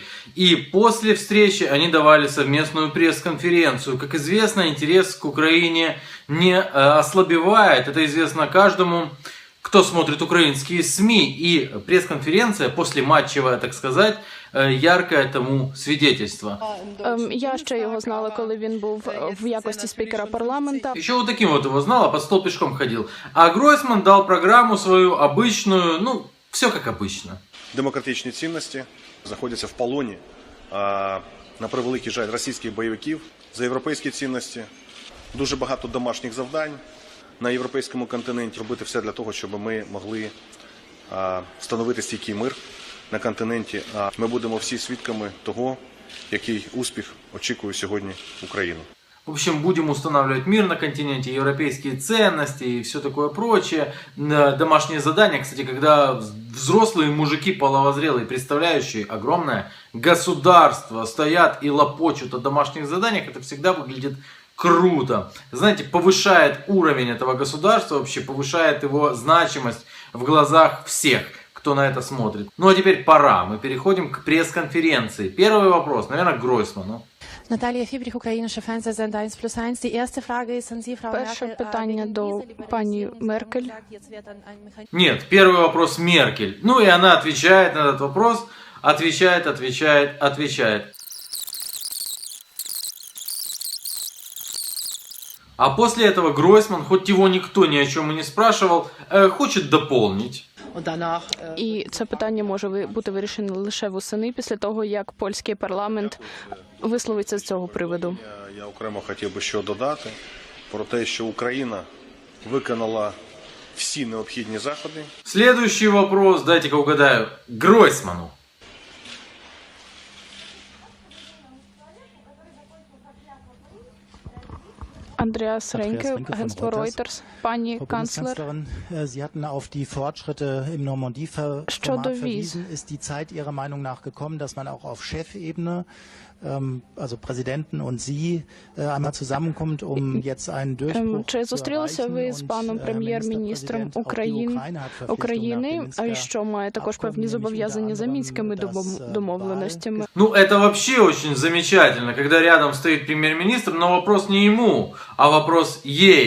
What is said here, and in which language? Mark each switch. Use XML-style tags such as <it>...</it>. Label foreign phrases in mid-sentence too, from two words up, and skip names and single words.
<ru>И после встречи они давали совместную пресс-конференцию. Как известно, интерес к Украине не ослабевает. Это известно каждому, кто смотрит украинские СМИ. И пресс-конференция, послематчевая, так сказать, яркое тому свидетельство.</ru> <uk>Я ще його знала, коли він був в якості спікера парламента.</uk> <ru>Еще вот таким вот его знала, под стол пешком ходил. А Гройсман дал программу свою обычную, ну, все как обычно.</ru> <uk>Демократичні цінності знаходяться в полоні, на превеликий жаль, російських бойовиків за європейські цінності. Дуже багато домашніх завдань на європейському континенті. Робити все для того, щоб ми могли встановити стійкий мир на континенті. Ми будемо всі свідками того, який успіх очікує сьогодні Україну.</uk> <ru>В общем, будем устанавливать мир на континенте, европейские ценности и все такое прочее. Домашние задания, кстати, когда взрослые мужики половозрелые, представляющие огромное государство, стоят и лопочут о домашних заданиях, это всегда выглядит круто. Знаете, повышает уровень этого государства, вообще повышает его значимость в глазах всех, кто на это смотрит. Ну а теперь пора, мы переходим к пресс-конференции. Первый вопрос, наверное, к Гройсману.</ru> <uk>Наталія Фібріх, українська Fernsehsender 1+1.</uk> <de>Die erste Frage ist an Sie, Frau Merkel.</de> <uk>Перше питання до пані Меркель.</uk> <ru>Нет, первый вопрос Меркель. Ну и она отвечает на этот вопрос. Отвечает. А после этого Гройсман, хоть его никто ни о чем и не спрашивал, хочет дополнить.</ru> <uk>І це питання може бути вирішено лише восени, після того, як польський парламент висловиться з цього приводу. Я окремо хотів би що додати про те, що Україна виконала всі необхідні заходи.</uk> <ru>Следующий вопрос, дайте-ка угадаю, Гройсману. Андреас Ренке, агентство Reuters.</ru> <uk>Пані канцлер,</uk> <de>Sie hatten auf die Fortschritte im Normandie-Format verwiesen. Ist die Zeit Ihrer Meinung nach gekommen, dass man auch auf Chefebene, also Präsidenten und Sie, einmal zusammenkommt, um jetzt einen Durchbruch</de> <uk>чи зустрілися ви з паном прем'єр-міністром України, що має також певні зобов'язання за мінськими домовленостями?</uk> <ru>Ну, это вообще очень замечательно, когда рядом стоит премьер-министр, но вопрос не ему, а вопрос ей.</ru>